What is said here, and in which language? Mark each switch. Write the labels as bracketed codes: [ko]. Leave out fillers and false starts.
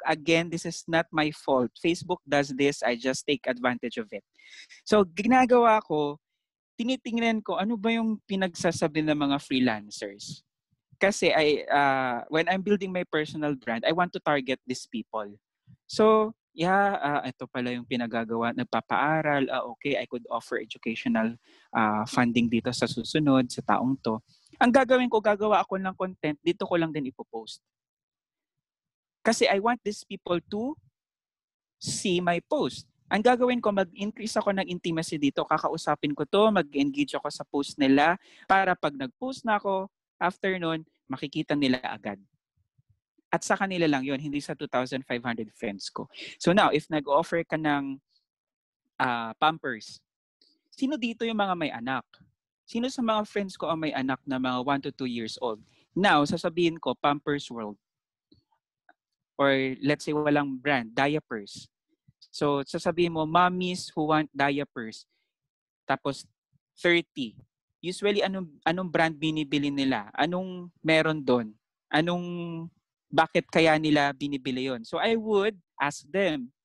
[en] Again, this is not my fault. Facebook does this. I just take advantage of it. [tl] So ginagawa ko, tinitingnan ko ano ba yung pinagsasabi ng mga freelancers. [en] Kasi when I'm building my personal brand, I want to target these people. [tl] So ito pala yung pinagagawa, nagpapaaral, okay, [en] I could offer educational funding [tl] dito sa susunod, sa taong to. Ang gagawin ko, gagawa ako ng content, dito ko lang din ipopost. [en] Kasi I want these people to see my post. [tl] Ang gagawin ko, mag-increase ako ng intimacy dito, kakausapin ko to, mag-engage ako sa post nila, para pag nag-post na ako, after nun, makikita nila agad. At sa kanila lang yon, hindi sa 2,500 friends ko. [en] So now, if [tl] nag-offer ka ng Pampers, sino dito yung mga may anak? Sino sa mga friends ko ang may anak na mga 1 to 2 years old? Now, sasabihin ko, Pampers World. [en] Or let's say [tl] walang brand, [en] diapers. So, [tl] sasabihin mo, [en] mommies who want diapers. [tl] Tapos, 30. Usually, anong brand binibili nila? Anong meron doon? Bakit kaya nila binibili yon? [en] So I would ask them.